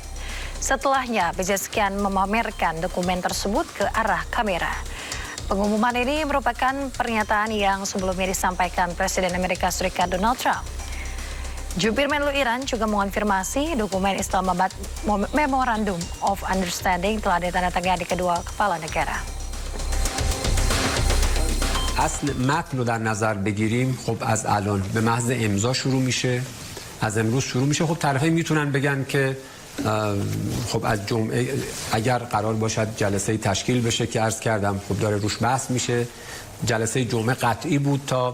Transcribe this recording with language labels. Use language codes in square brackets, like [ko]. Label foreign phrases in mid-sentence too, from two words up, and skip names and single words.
[id] Setelahnya, Pezeshkian memamerkan dokumen tersebut ke arah kamera. Pengumuman ini merupakan pernyataan yang sebelumnya disampaikan Presiden Amerika Serikat Donald Trump. Jubir Menlu Iran juga mengonfirmasi dokumen Islamabad Memorandum of Understanding telah ditandatangani kedua kepala negara. [fa] اصل متن رو در نظر بگیریم خب از الان به محض امضا شروع میشه از امروز شروع میشه خب طرفین میتونن بگن که خب از جمعه اگر قرار باشد جلسه تشکیل بشه که عرض کردم خب داره روش بحث میشه جلسه جمعه قطعی بود تا